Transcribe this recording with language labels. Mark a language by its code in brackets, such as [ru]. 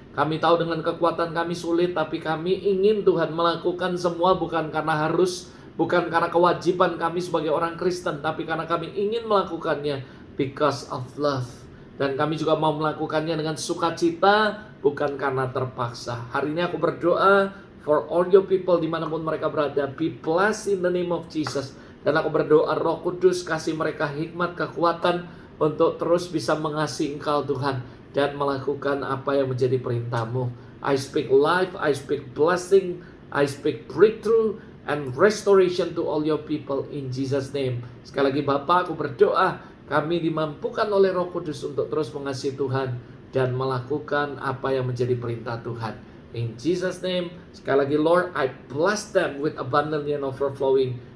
[id] Kami tahu dengan kekuatan kami sulit, tapi kami ingin Tuhan melakukan semua bukan karena harus, bukan karena kewajiban kami sebagai orang Kristen, tapi karena kami ingin melakukannya [en] because of love. [id] Dan kami juga mau melakukannya dengan sukacita, bukan karena terpaksa. Hari ini aku berdoa [en] for all your people [id] dimanapun mereka berada. [en] Be blessed in the name of Jesus. [id] Dan aku berdoa Roh Kudus kasih mereka hikmat, kekuatan untuk terus bisa mengasihi Engkau Tuhan, dan melakukan apa yang menjadi perintah-Mu. [en] I speak life, I speak blessing, I speak breakthrough and restoration to all your people in Jesus name. [id] Sekali lagi Bapa, aku berdoa kami dimampukan oleh Roh Kudus untuk terus mengasihi Tuhan dan melakukan apa yang menjadi perintah Tuhan. [en] In Jesus name. [id] Sekali lagi [en] Lord, I bless them with abundantly and overflowing.